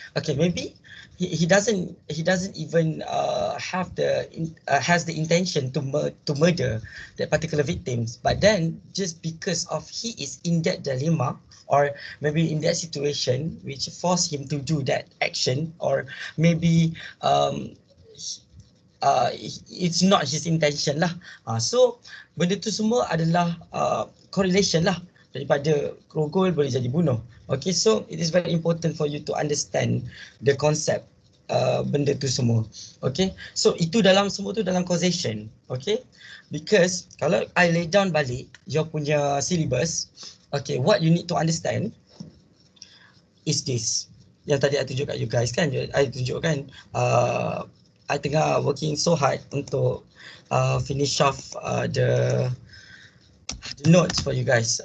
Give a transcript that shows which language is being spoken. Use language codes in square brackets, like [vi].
[en] Okay, maybe he doesn't even has the intention to murder that particular victims, but then just because of he is in that dilemma, or maybe in that situation which force him to do that action, or maybe it's not his intention lah. [ms] So benda tu semua adalah correlation lah, daripada rogol boleh jadi bunuh. [en] Okay, so it is very important for you to understand the concept [ms] benda tu semua. Okay, so itu dalam semua tu dalam causation. [en] Okay, because [ms] kalau [en] I lay down [ms] balik [en] your [ms] punya [en] syllabus, okay, what you need to understand is this. [ms] Yang tadi [en] I [ms] tunjuk kat [en] you guys kan, I [ms] tunjukkan [en] I [ms] tengah [en] working so hard [ms] untuk [en] finish off the notes for you guys.